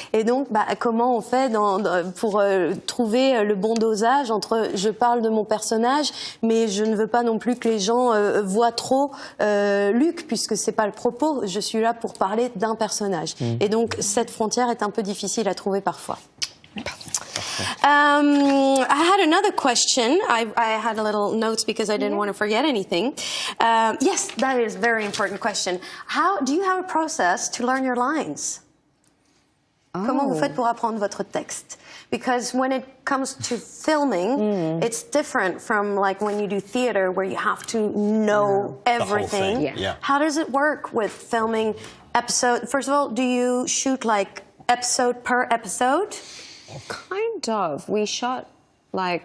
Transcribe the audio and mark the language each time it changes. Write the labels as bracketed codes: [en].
[fr] Et donc, comment on fait pour trouver le bon dosage entre je parle de mon personnage, mais je ne veux pas non plus que les gens voient trop Luke, puisque c'est pas le propos. Je suis là pour parler d'un personnage. Et donc, cette frontière est un peu difficile à trouver parfois. Pardon. [en] I had another question. I had a little notes because I didn't want to forget anything. Yes, that is a very important question. How do you have a process to learn your lines? [fr] Comment vous faites pour apprendre votre texte? [en] Because when it comes to filming, it's different from like when you do theater where you have to know everything. Yeah. How does it work with filming episode? First of all, do you shoot like episode per episode? Kind of. We shot like